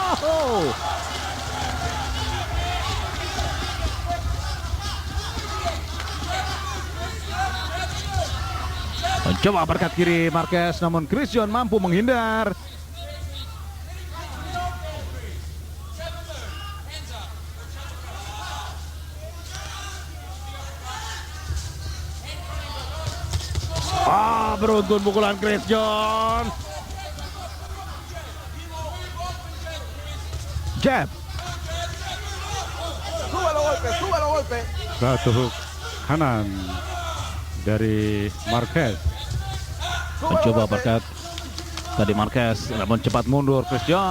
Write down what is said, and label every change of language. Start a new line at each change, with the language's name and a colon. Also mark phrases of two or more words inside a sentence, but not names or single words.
Indonesian: Mencoba berkat kiri Marquez, namun Chris John mampu menghindar. Beruntun pukulan Chris John. Jab.
Spanish: Sube los golpes, sube los golpes.
Indonesian: Satu hook kanan dari Marquez.
Spanish: Sube los
Indonesian: Mencoba
Spanish: golpes.
Indonesian: berkat Tadi Marquez namun cepat mundur. Christian.